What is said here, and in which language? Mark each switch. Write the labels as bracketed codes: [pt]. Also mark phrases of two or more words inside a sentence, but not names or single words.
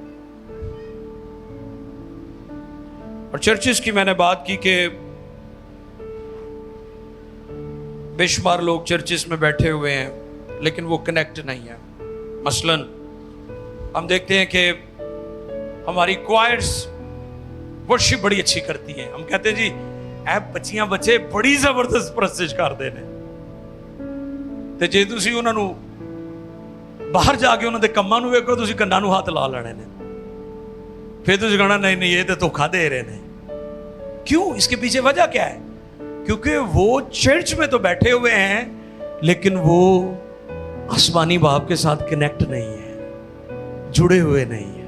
[ur] اور چرچز کی میں نے بات کی کہ بے شمار لوگ چرچز میں بیٹھے ہوئے ہیں لیکن وہ کنیکٹ نہیں ہیں. مثلا ہم دیکھتے ہیں کہ ہماری [en] choirs worship [ur] بڑی اچھی کرتی ہیں. ہم کہتے ہیں جی اے بچیاں بچے بڑی زبردست پرستش کرتے ہیں, [pa] تے جے تسی انہاں نو باہر جا کے انہاں دے کماں نو ویکھو تسی کناں نو ہاتھ لا لینے نے, پھر تسی کہنا نہیں یہ تے دھوکا دے رہے نے. [ur] کیوں؟ اس کے پیچھے وجہ کیا ہے؟ کیونکہ وہ چرچ میں تو بیٹھے ہوئے ہیں لیکن وہ آسمانی باپ کے ساتھ کنیکٹ نہیں ہے, جڑے ہوئے نہیں ہیں.